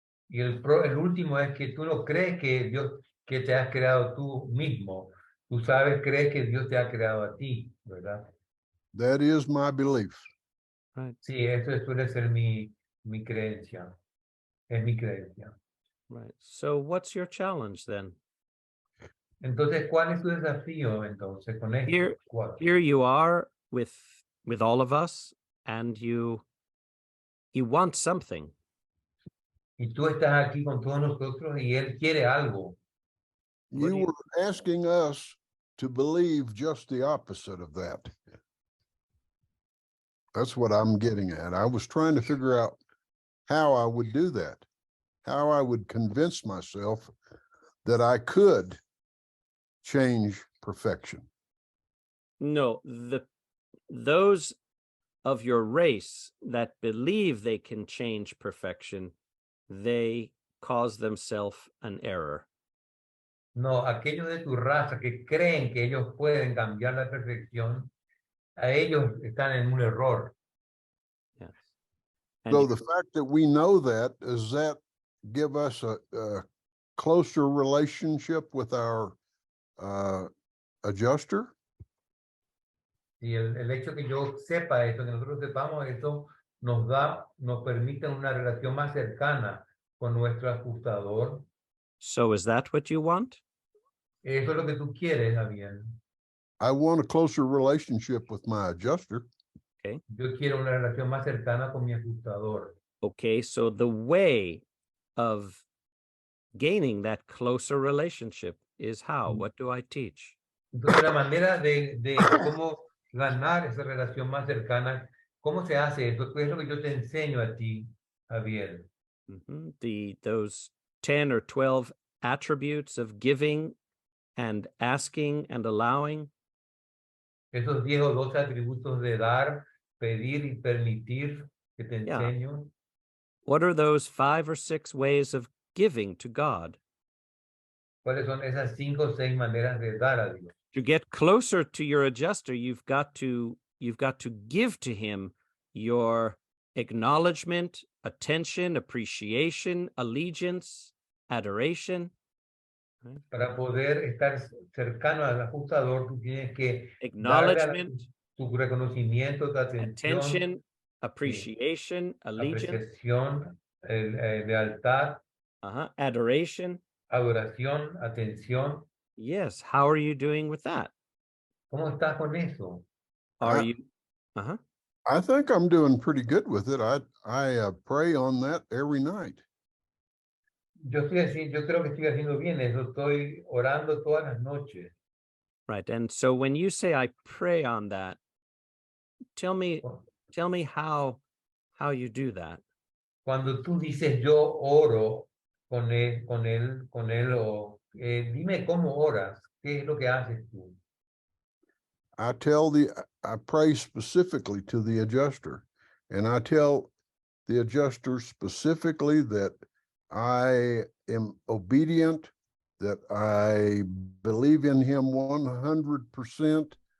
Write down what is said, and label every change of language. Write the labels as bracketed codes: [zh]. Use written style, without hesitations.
[es] Y el último es que tú no crees que Dios, que te has creado tú mismo. Tú crees que Dios te ha creado a ti, ¿verdad? [en] That is my belief. Right. [es] Sí, eso suele ser mi creencia. Es mi creencia. [en] Right. So what's your challenge then? [es] Entonces, ¿cuál es tu desafío entonces con esto? [en] Here you are with all of us, and you want something. [es] Y tú estás aquí con todos nosotros y Él quiere algo. [en] You were asking us to believe just the opposite of that. That's what I'm getting at. I was trying to figure out how I would do that, how I would convince myself that I could change perfection. No, those of your race that believe they can change perfection, they cause themselves an error. [es] No, aquellos de tu raza que creen que ellos pueden cambiar la perfección, a ellos están en un error. [en] Yes. And So the fact that we know that, does that give us a closer relationship with our adjuster? [es] Y el hecho que yo sepa esto, que nosotros sepamos esto, nos permite una relación más cercana con nuestro ajustador. [en] so is that what you want? [es] Eso es lo que tú quieres, Javier. [en] I want a closer relationship with my adjuster. [es] Yo quiero una relación más cercana con mi ajustador. [en] Okay, so the way of gaining that closer relationship is how? What do I teach? [es] Entonces, la manera de cómo ganar esa relación más cercana, ¿cómo se hace eso? ¿Qué es lo que yo te enseño a ti, Javier? [en] Those 10 or 12 attributes of giving and asking and allowing. [es] Esos 10 o 12 atributos de dar, pedir y permitir que te [en] Yeah. [es] enseño. [en] What are those 5 or 6 ways of giving to God? [es] ¿Cuáles son esas 5 o 6 maneras de dar a Dios? [en] To get closer to your adjuster, you've got to give to him your acknowledgement, attention, appreciation, allegiance, adoration. [es] Para poder estar cercano al ajustador, tú tienes que darle [en] Acknowledgement, [es] tu reconocimiento, tu atención, [en] attention, appreciation, allegiance, [es] apreciación, lealtad, [en] adoration. [es] adoración, atención. [en] Yes. How are you doing with that? [es] ¿Cómo estás con eso? [en] Are I- you? I think I'm doing pretty good with it. I pray on that every night. [es] Yo creo que estoy haciendo bien eso. Estoy orando todas las noches. [en] Right. And so when you say I pray on that, tell me how you do that. [es] Cuando tú dices yo oro con él, o dime cómo oras, qué es lo que haces tú. [en] I pray specifically to the adjuster, and I tell the adjuster specifically that I am obedient, that I believe in him 100%.